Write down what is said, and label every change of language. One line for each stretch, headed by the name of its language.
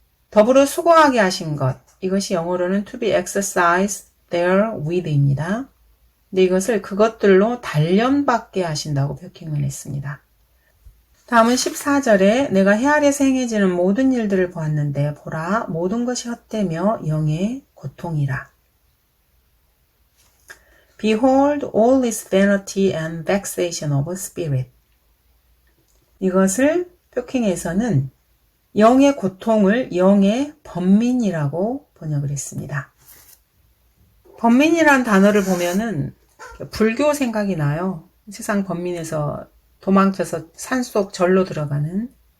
Korean: 더불어 수고하게 하신 것, 이것이 영어로는
English: to be exercised there with
Korean: 입니다. 근데 이것을 그것들로 단련받게 하신다고 표킹을 했습니다. 다음은 14절에 내가 해 아래서 행해지는 모든 일들을 보았는데 보라 모든 것이 헛되며 영의 고통이라.
English: Behold all is vanity and vexation of spirit.
Korean: 이것을 표킹에서는 영의 고통을 영의 번민이라고 번역을 했습니다. 번민이라는 단어를 보면은 불교 생각이 나요. 세상 번민에서 도망쳐서 산속 절로 들어가는.